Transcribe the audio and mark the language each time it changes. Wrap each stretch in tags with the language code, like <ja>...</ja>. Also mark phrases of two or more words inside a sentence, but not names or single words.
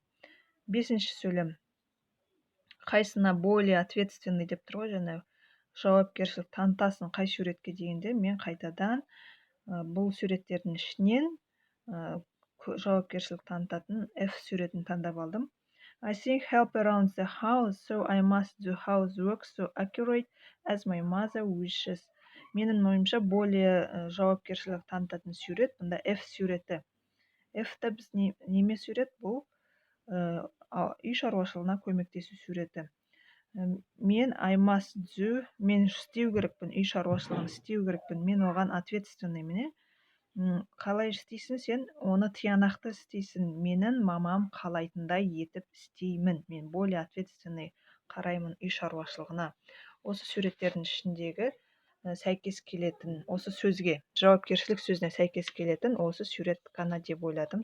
<kk>Бесінші сөйлем. Қайсына</kk> <ru>более ответственный</ru> <kk>деп тұр ғой, жаңа жауапкершілік танытасың қай суретке дегенде, мен қайтадан бұл суреттердің ішінен жауапкершілік танытатын F суретін таңдап алдым.</kk> <en>I think help around the house, so I must do housework so accurate as my mother wishes.</en> <kk>Менің ойымша более жауапкершілік танытатын сурет бұнда F суреті. F-та біз неме сурет? Бұл үй шаруашылығына көмектесу суреті.</kk> <en>Мен I must do,</en> <kk>мен істеу керекпін, үй шаруашылығын істеу керекпін, мен оған ответственный міне. Қалай істейсің сен? Оны тиянақты істейсің. Менің мамам қалайтындай етіп істеймін. Мен</kk> <ru>более ответственный</ru> <kk>қараймын үй шаруашылығына. Осы суреттердің ішіндегі сәйкес келетін, осы сөзге, жауапкершілік сөзіне сәйкес келетін осы сурет қана деп ойладым.</kk>